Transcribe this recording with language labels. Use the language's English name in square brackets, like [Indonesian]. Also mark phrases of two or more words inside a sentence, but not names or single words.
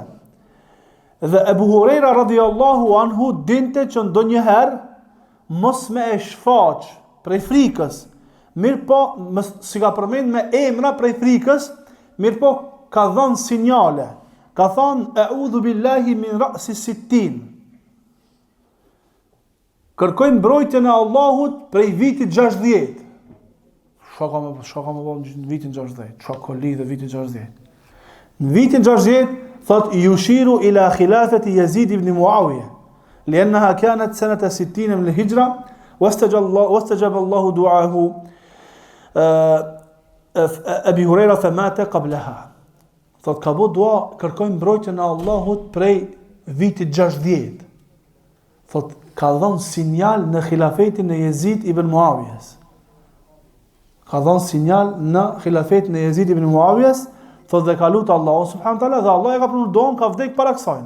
[Albanian] Dhe Abu Huraira [Arabic] رضي الله عنه [Albanian] dinte që ndonjëherë mos me e shfaq prej frikës. Mirë po, si ka përmend me emra prej frikës, mirë po ka dhënë sinjale. Ka thënë [Arabic] أعوذ بالله من رأس الستين. [Albanian] Kërkoj mbrojtjen e Allahut prej vitit 60. Shaka më bon në vitin 60. Çka lidhë vitin 60. Në vitin 60 thot [Arabic] يشير إلى خلافة يزيد بن معاوية, لأنها كانت سنة 60 من الهجرة واستجاب الله دعاه أبي هريرة فمات قبلها. [Albanian] Thot ka bo dua kërkojmë mbrojtjen e Allahut prej vitit 60. Thot ka dhënë sinjal në khilafetin e Yazid ibn Muawiyas. Ka dhënë sinjal në khilafetin e Yazid ibn Muawiyas, thot dhe ka lutë Allahu [Arabic] سبحانه وتعالى [Albanian] dhe Allah e ka pranuar doën, ka vdek para kësajna.